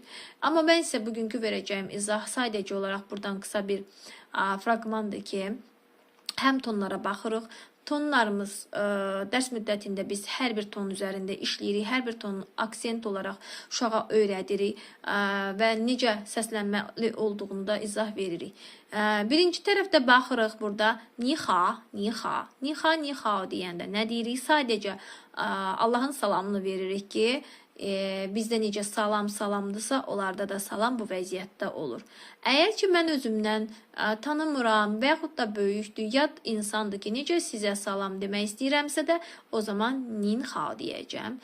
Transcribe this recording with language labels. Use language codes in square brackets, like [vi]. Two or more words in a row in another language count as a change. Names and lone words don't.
[az] Amma mən isə bugünkü verəcəyim izah sadəcə olaraq buradan qısa bir fraqmandır ki, həm tonlara baxırıq. Tonlarımız dərs müddətində biz hər bir ton üzərində işləyirik, hər bir ton aksent olaraq uşağa öyrədirik və necə səslənməli olduğunu da izah veririk. Birinci tərəfdə baxırıq burada [zh] 你好，你好，你好，你好 [az] deyəndə nə deyirik? Sadəcə Allahın salamını veririk ki, bizdə necə salamdırsa, onlarda da salam bu vəziyyətdə olur. Əgər ki, mən özümdən tanımıram və yaxud da böyükdür, yad insandır ki, necə sizə salam demək istəyirəmsə də, o zaman [zh] 您好 [az] deyəcəm.